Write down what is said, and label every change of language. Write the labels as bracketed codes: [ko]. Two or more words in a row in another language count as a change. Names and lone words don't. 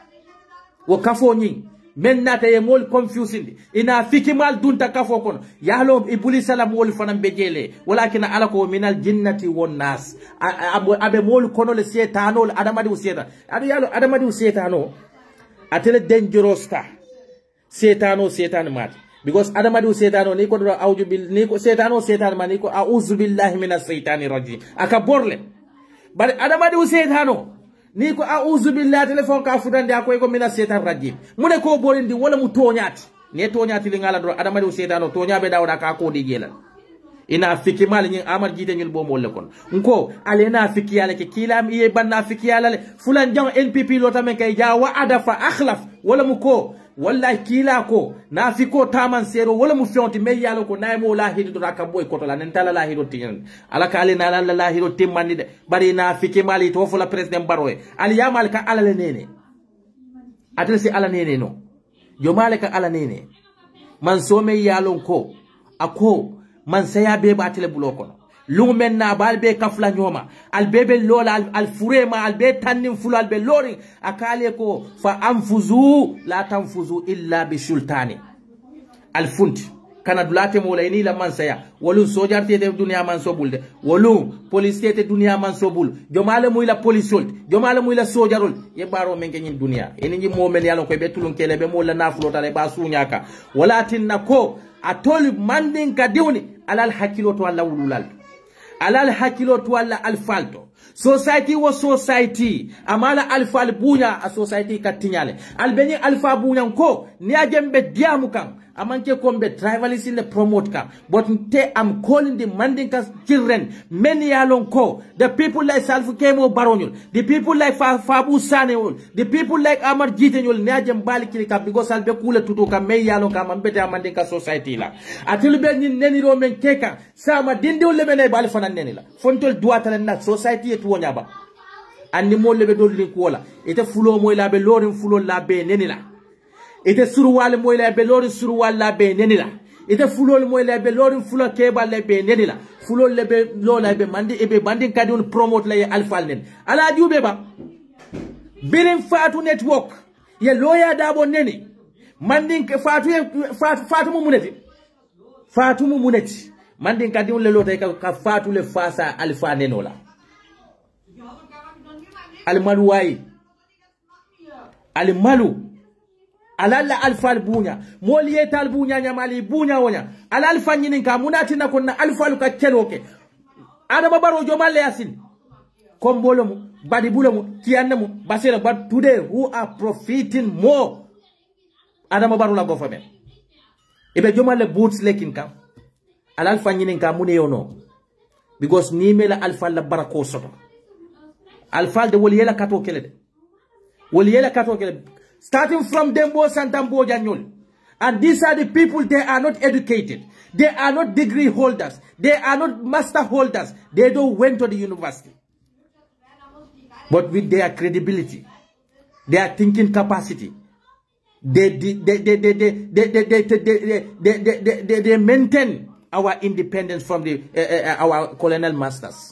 [man] wo kafo nyi men nata ye mol confusing ina fikimal dunta kafo kono yalo ibuli salam wol fanam be jele walakin alako [ar] من الجنة والناس [man] abe mol kono le setano adamadi seta adu yalo adamadi setano atele dangerous ta setano setan mat because adamadi setano ni ko do awju bil ni ko setano setan man ni ko [ar] أعوذ بالله من الشيطان الرجيم [man] aka borle bari adamadi setano ni ko [ar] أعوذ بالله [man] telefon ka futande akoy ko [ar] من الشيطان الرجيم [man] mune ko borindi wala mu toñati ne toñati li ngala do adamadi setano toñabe dawda ka ko di gelal ina fiki mal ñi amar jité ñul bo mo le kon nko alena fiki yalla ke kilam iye banna fiki yalla le fulan jang NPP lo tamen kay ja wa ada fa akhlaf wala mu ko wallahi kila ko na fiko taman sero wala mu fionti me yalla ko nay mo la hidu raka boy ko to la nen tala la hidu tin ala ka alena la hidu timmani de bari na fiki mali to fu la president baroy ali yamal ka ala le nene adresi ala nene no yo malaka ala nene man so me yalon ko ako man saya be batele buloko lungu men na balbe kafla nyoma albebe lola al furema albe tannim fulu albe lori akale ko [ar] فانفذوا لا تنفذون إلا بسلطان [man] al funti kana dulate mola ni la man saya wolu sojarte de dunya man sobulde wolu police te dunya man sobul jomale muy la police jomale muy la sojarol ye baro men ngi dunya eni ngi momen yalon ko be tulun kele be mola nafulo tale ba sunyaka walatin nako atol mandin ka diwni alal hakilo to alla wululal alal hakilo to alla alfalto [en] society was society [man] amala alfal bunya a society katinyale albeni alfa bunya ko ni ajembe diamu kan amanke kombe [en] tribalism in the promote [man] ka [en] but I'm calling the Mandinka children many along [man] ko [en] the people like Salfu Kemo Baronyul the people like Fabu Sanewul the people like Amar Jitenyul [man] ni ajem bali kilika because albe kule tutuka me yalon ka mambete Mandinka society la atilube ni neni ro men keka sama dindi ulebe bali fanan neni la fontol duata na society etu wonyaba andi mo lebe do linkola ite fulo moy labe lorin fulo labe neni la ite suruwal moy la be lori suruwal la be nenila ite fulol moy la be lori fulo keba la be nenila fulol le be lola be mandi e be bandi kadi on promote la alfal nen ala jube ba birin fatu network ye loya dabo neni mandi fatu mu muneti mandi kadi on le lota ka fatu le fasa alfa nenola al maluwai al malu alalla alfal bunya moliye tal bunya nyamali bunya wonya alal fanyini ka munati na konna alfalu ka keloke adama baro jomalle yasin kombolo mu badi bulamu kiyanne mu basira [en] but today who are profiting more [man] adama baro la government ibe jomalle boots lekin kam alal fanyini ka mune yono because ni mela alfal la barako soto alfal de woliyela kato kele [en] starting from Dembo Santambo Janyol. And these are the people, they are not educated. They are not degree holders. They are not master holders. They don't went to the university. But with their credibility, their thinking capacity, they maintain our independence from the our colonial masters.